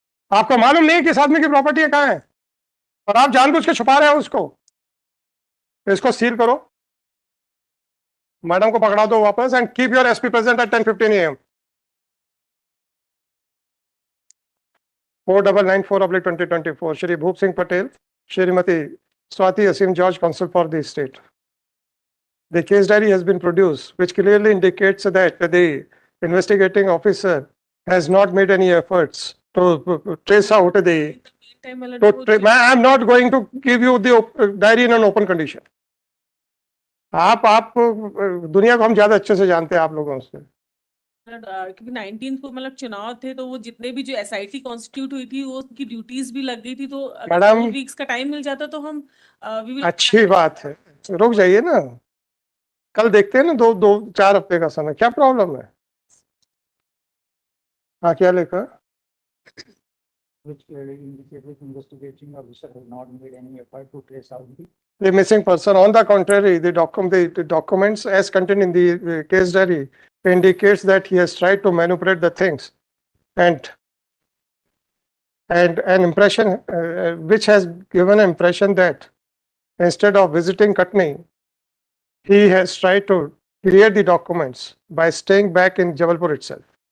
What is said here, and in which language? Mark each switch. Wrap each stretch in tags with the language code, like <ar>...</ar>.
<hi>आपको मालूम नहीं कि इस आदमी की प्रॉपर्टी कहाँ है और आप जानबूझ के छुपा रहे हो उसको। इसको सील करो, मैडम को पकड़ा दो वापस,</hi> <en>And keep your SP present at 10:15 AM। 4994/2024 Shri Bhup Singh Patel, Shrimati Swati Asim George, Counsel for the State. The case diary has been produced, which clearly indicates that the investigating officer has not made any efforts to trace out the. I am not going to give you the diary in an open condition.</en> <hi>आप दुनिया को हम ज्यादा अच्छे से जानते हैं आप लोगों से। क्योंकि 19 को मतलब चुनाव थे, तो वो जितने भी जो एसआईटी कॉन्स्टिट्यूट हुई थी, वो उसकी ड्यूटीज भी लग गई थी, तो मैडम 4 वीक्स का टाइम मिल जाता तो हम</hi> <en>we will</en> <hi>अच्छी बात है, रुक जाइए ना, कल देखते हैं ना, 4 हफ्ते का समय, क्या प्रॉब्लम है? हाँ, क्या लिखा?</hi> <en>which indicated investigating officer has not made any effort to trace out The missing person. On the contrary, the documents as contained in the case diary indicates that he has tried to manipulate the things, and an impression which has given an impression that instead of visiting Katni, he has tried to clear the documents by staying back in Jabalpur itself.</en>